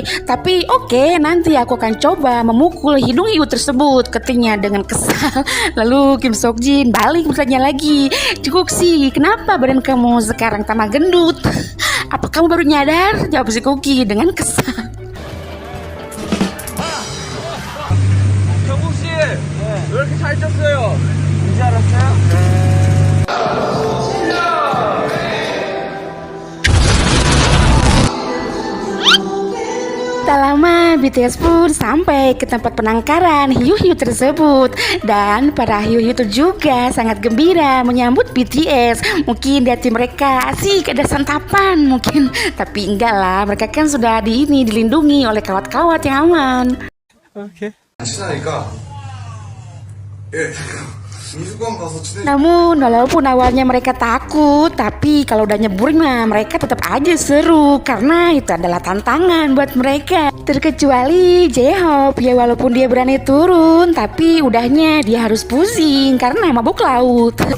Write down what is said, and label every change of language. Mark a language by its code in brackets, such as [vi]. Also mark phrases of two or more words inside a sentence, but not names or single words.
[id] "Tapi oke, nanti aku akan coba memukul hidung hiu tersebut," katanya dengan kesal. Lalu Kim Seokjin balik bertanya lagi, "Juguk sih, kenapa badan kamu sekarang tambah gendut?" "Apa kamu baru nyadar?" jawab si Cookie dengan kesal. [ko] 경국 씨, 왜 이렇게 살쪘어요? 이제 알았어요? [id] Tak lama BTS pun sampai ke tempat penangkaran hiu-hiu tersebut. Dan para hiu-hiu itu juga sangat gembira menyambut BTS. Mungkin di hati mereka asik ada santapan mungkin. Tapi enggak lah, mereka kan sudah dilindungi oleh kawat-kawat yang aman. [ko] 오케이. 친하니까. 예. 미술관 가서 친해. [id] Namun walaupun awalnya mereka takut, tapi kalau udah nyebur mah mereka tetap aja seru, karena itu adalah tantangan buat mereka. Terkecuali J-Hope, ya walaupun dia berani turun, tapi udahnya dia harus pusing karena mabuk laut.